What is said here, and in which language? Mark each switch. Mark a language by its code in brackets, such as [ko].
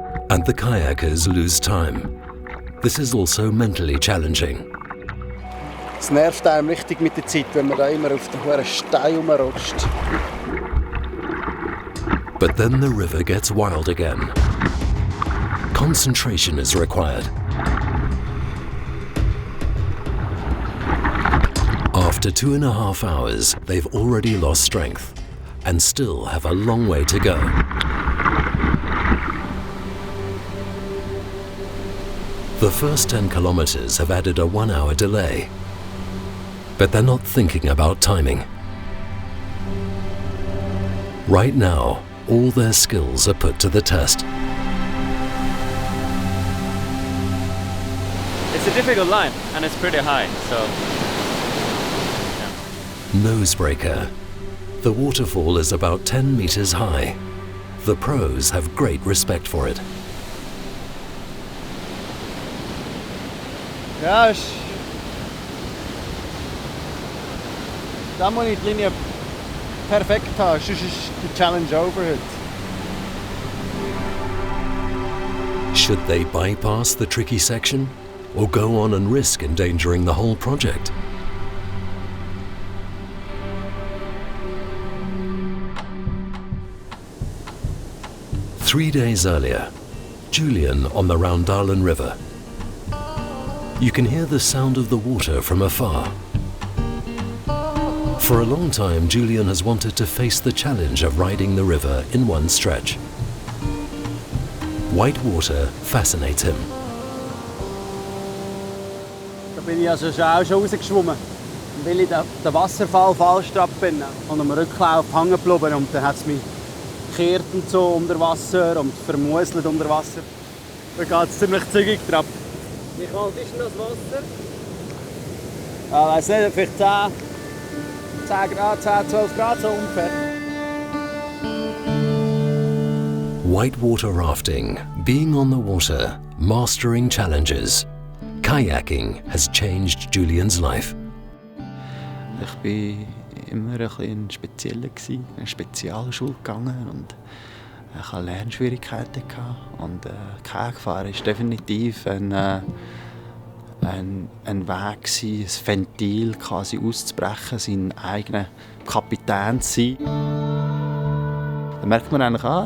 [en] And the kayakers lose time. This is also mentally challenging. [de] Es nervt einem richtig mit der Zeit, wenn man da immer auf den hohen Stein rumrutscht. [en] But then the river gets wild again. Concentration is required. After 2.5 hours, they've already lost strength and still have a long way to go. The first 10 kilometers have added a 1-hour delay, but they're not thinking about timing. Right now, all their skills are put to the test. It's a difficult line and it's pretty high, so yeah. Nosebreaker. The waterfall is about 10 meters high. The pros have great respect for it. [de] Ja, da muss ich die Linie perfekt haben, sonst ist die Challenge over heute. [en] Should they bypass the tricky section or go on and risk endangering the whole project? Three days earlier, Julian on the Raundalen River. You can hear the sound of the water from afar. For a long time, Julian has wanted to face the challenge of riding the river in one stretch. Whitewater fascinates him. [de] Da bin ich also auch schon rausgeschwommen, weil ich den Wasserfall falsch bin und am Rücklauf hängen geblieben und dann hat es mich gekehrt und so unter Wasser und vermuselt unter Wasser. Da geht es ziemlich zügig drauf. Wie kalt ist denn das Wasser? Ich weiß nicht, vielleicht 10 Grad, 10, 12 Grad so ungefähr. [en] Whitewater rafting, being on the water, mastering challenges. Kayaking has changed Julian's life. [de] Ich war immer ein spezieller, in eine Spezialschule gegangen und ich hatte Lernschwierigkeiten. Und Kajakfahren ist definitiv ein Weg, ein Ventil quasi auszubrechen, sein eigener Kapitän zu sein. Da merkt man eigentlich,